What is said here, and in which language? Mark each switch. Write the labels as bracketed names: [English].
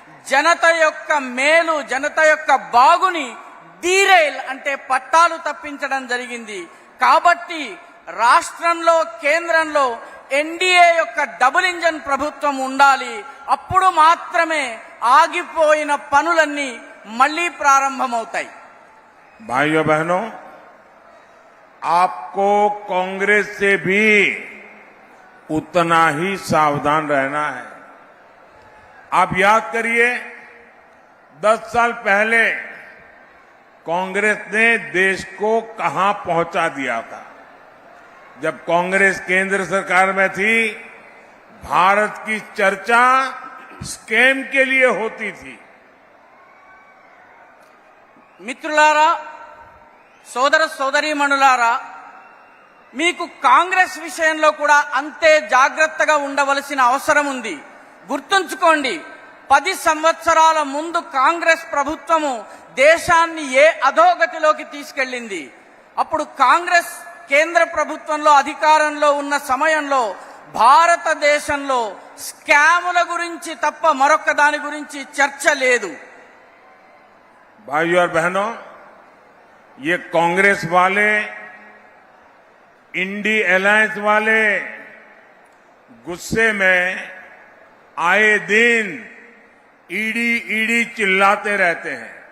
[Telugu] జనత యొక్క మేలు, జనత యొక్క బాగుని డీరైల్ అంటే పట్టాలు తప్పించడం జరిగింది. కాబట్టి రాష్ట్రంలో, కేంద్రంలో ఎన్డీఏ యొక్క డబుల్ ఇంజన్ ప్రభుత్వం ఉండాలి. అప్పుడు మాత్రమే ఆగిపోయిన పనులన్నీ మళ్లీ ప్రారంభమవుతాయి. [Hindi] भाइयों बहनों, आपको कांग्रेस से भी उतना ही सावधान रहना है। आप याद करिए, 10 साल पहले कांग्रेस ने देश को कहां पहुंचा दिया था। जब कांग्रेस केंद्र सरकार में थी, भारत की चर्चा स्कैम के लिए होती थी। [Telugu] మిత్రులారా, సోదర సోదరీమణులారా, మీకు కాంగ్రెస్ విషయంలో కూడా అంతే జాగ్రత్తగా ఉండవలసిన అవసరం ఉంది. గుర్తుంచుకోండి, 10 సంవత్సరాల ముందు కాంగ్రెస్ ప్రభుత్వము దేశాన్ని ఏ అధోగతిలోకి తీసుకెళ్లింది. అప్పుడు కాంగ్రెస్ కేంద్ర ప్రభుత్వంలో అధికారంలో ఉన్న సమయంలో భారతదేశంలో స్కాముల గురించి తప్ప మరొక దాని గురించి చర్చ లేదు. [Hindi] भाइयों और बहनों, ये कांग्रेस वाले, इंडी अलायंस वाले गुस्से में आए दिन ईडी ईडी चिल्लाते रहते हैं।